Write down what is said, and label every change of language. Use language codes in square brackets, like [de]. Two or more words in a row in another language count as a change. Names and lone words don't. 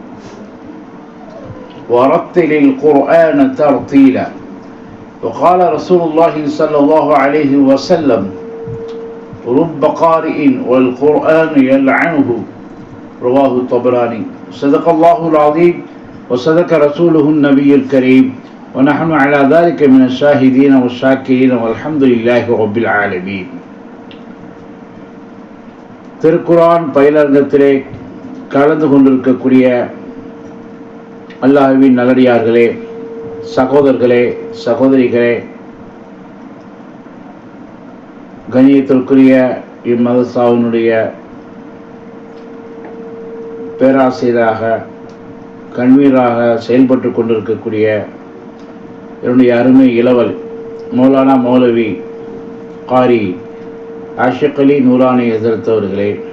[ar] ورتل القرآن ترتيلا وقال رسول الله صلى الله عليه وسلم رب قارئ والقرآن يلعنه رواه الطبراني صدق الله العظيم وصدق رسوله النبي الكريم ونحن على ذلك من الشاهدين والشاكرين والحمد لله رب العالمين. [ta] திருக்குர்ஆன் பயிலரங்கத்திலே கலந்து கொண்டிருக்கக்கூடிய அல்லாஹ்வின் நல்லடியார்களே, சகோதரர்களே, சகோதரிகளே, கண்ணியத்திற்குரிய இம்மதரசாவினுடைய பேராசிரியராக கன்வீனராக செயல்பட்டு கொண்டிருக்கக்கூடிய என்னுடைய அருமை இளவல் மௌலானா மௌலவி காரி ஆஷிக் அலி நூரானி ஹஸரத் அவர்களே,